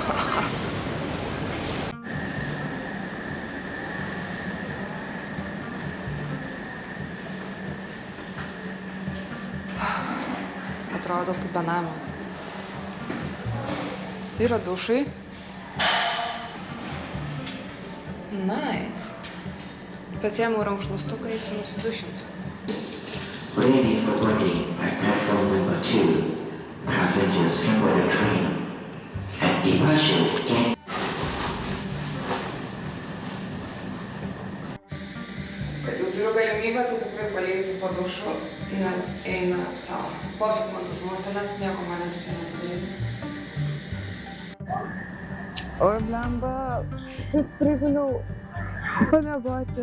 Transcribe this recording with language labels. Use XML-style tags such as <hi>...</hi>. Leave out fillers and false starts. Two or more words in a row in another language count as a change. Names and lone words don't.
<lt>Atrodo kaip benamio. Yra dušai. Nice. Pasiėmiau rankšluostuką, eisiu nusidušinti.</lt> <en>Ready for boarding at platform number 2. Passengers for the train. At departure, get...</en> <lt>Kad jau turiu galimybę, tai tikrai paleisiu po dušu, nes eina savo. Pofik man tas muselės, nieko manęs čia nepadarys. Oi, blemba, taip priguliau pamiegoti.</lt>